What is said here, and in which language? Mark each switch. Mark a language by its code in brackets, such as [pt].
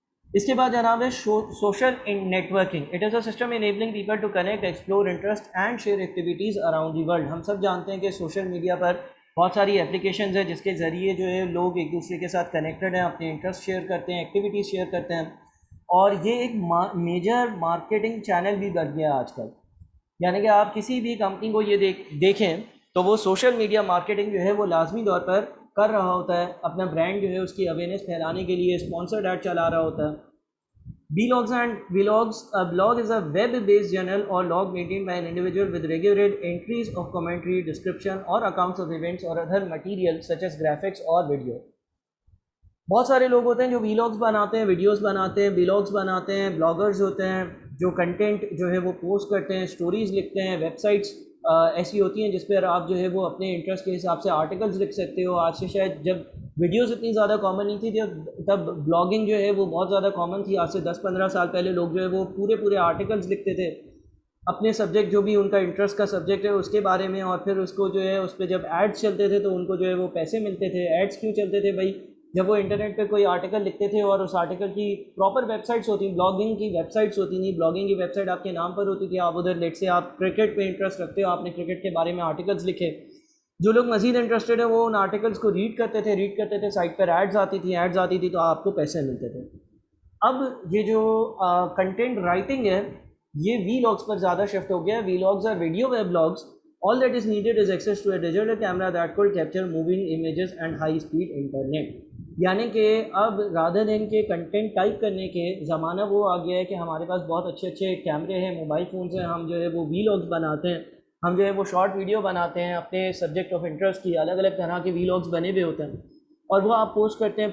[ur] اس کے بعد جناب ہے social net working. [en] It is a system enabling people to connect, explore, interest and share activities around the world. [ur] ہم سب جانتے ہیں کہ سوشل میڈیا پر بہت ساری اپلیکیشنز ہیں جس کے ذریعے جو ہے لوگ ایک دوسرے کے ساتھ کنیکٹڈ ہیں, اپنے انٹرسٹ شیئر کرتے ہیں, ایکٹیویٹیز شیئر کرتے ہیں, اور یہ ایک میجر مارکیٹنگ چینل بھی بن گیا آج کل. یعنی کہ آپ کسی بھی کمپنی کو یہ دیکھیں تو وہ سوشل میڈیا مارکیٹنگ جو ہے وہ لازمی طور پر کر رہا ہوتا ہے. اپنا برانڈ جو ہے اس کی اویئرنیس پھیلانے کے لیے اسپانسرڈ ایڈ چلا رہا ہوتا ہے. [en] Blogs and vlogs. A blog is a web-based journal or log maintained by an individual with regular entries of commentary, description, or accounts of events or other material such as graphics or video. [ur] بہت سارے لوگ ہوتے ہیں جو ویلاگس بناتے ہیں, videos بناتے ہیں, ویلاگس بناتے ہیں, بلاگرز ہوتے ہیں جو کنٹینٹ جو ہے وہ پوسٹ کرتے ہیں, اسٹوریز لکھتے ہیں. ویب سائٹس ایسی ہوتی ہیں جس پر آپ جو ہے وہ اپنے انٹرسٹ کے حساب سے آرٹیکلز لکھ سکتے ہو. آج سے شاید جب ویڈیوز اتنی زیادہ کامن نہیں تھی تب بلاگنگ جو ہے وہ بہت زیادہ کامن تھی. آج سے 10-15 سال پہلے لوگ جو ہے وہ پورے آرٹیکلز لکھتے تھے اپنے سبجیکٹ, جو بھی ان کا انٹرسٹ کا سبجیکٹ ہے اس کے بارے میں, اور پھر اس کو جو ہے اس پہ جب ایڈس چلتے تھے تو ان کو جو ہے وہ پیسے ملتے تھے. ایڈس کیوں چلتے تھے بھائی؟ جب وہ انٹرنیٹ پہ کوئی آرٹیکل لکھتے تھے اور اس آرٹیکل کی پراپر ویب سائٹس ہوتی ہیں, بلاگنگ کی ویب سائٹس ہوتی تھیں, بلاگنگ کی ویب سائٹ آپ کے نام پر ہوتی تھی. آپ ادھر لیٹ سے آپ کرکٹ پہ انٹرسٹ رکھتے ہو, آپ نے کرکٹ کے بارے میں آرٹیکلس لکھے. جو لوگ مزید انٹرسٹڈ ہیں وہ ان آرٹیکلس کو ریڈ کرتے تھے, سائٹ پر ایڈز آتی تھی تو آپ کو پیسے ملتے تھے. اب یہ جو کنٹینٹ رائٹنگ ہے یہ وی لاگس پر زیادہ شفٹ ہو گیا ہے. [en] Vlogs are video web logs. All that is needed is access to a digital camera that could capture moving images and high speed internet. [ur] یعنی کہ اب [en] rather than [ur] کے کنٹینٹ ٹائپ کرنے کے زمانہ وہ آ گیا ہے کہ ہمارے پاس بہت اچھے کیمرے ہیں, موبائل فونز ہیں, ہم جو ہے وہ وی لاگس بناتے ہیں, ہم جو ہے وہ شارٹ ویڈیو بناتے ہیں اپنے سبجیکٹ آف انٹرسٹ کی. الگ الگ طرح کے وی لاگس بنے ہوئے ہوتے ہیں اور وہ آپ پوسٹ کرتے ہیں.